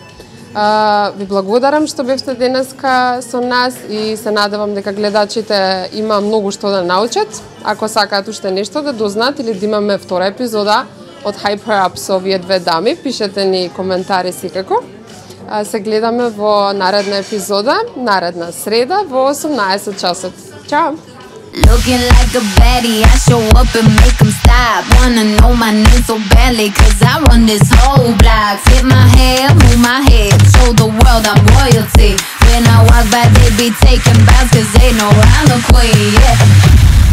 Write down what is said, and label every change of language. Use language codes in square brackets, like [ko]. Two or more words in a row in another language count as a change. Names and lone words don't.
[mk] Ви благодарам што бевте денеска со нас и се надевам дека гледачите има многу што да научат. Ако сакаат уште нешто да дознаат или да имаме втора епизода од Hype Her Up со овие две дами, пишете ни коментари секако. Се гледаме во наредна епизода, наредна среда во 18 часот. Чао! [en] Looking like a baddie, I show up and make them stop. Wanna know my name so badly, cause I run this whole block. Flip my hair, move my head, show the world I'm royalty. When I walk by, they be taking bows, cause they know I'm the queen, yeah.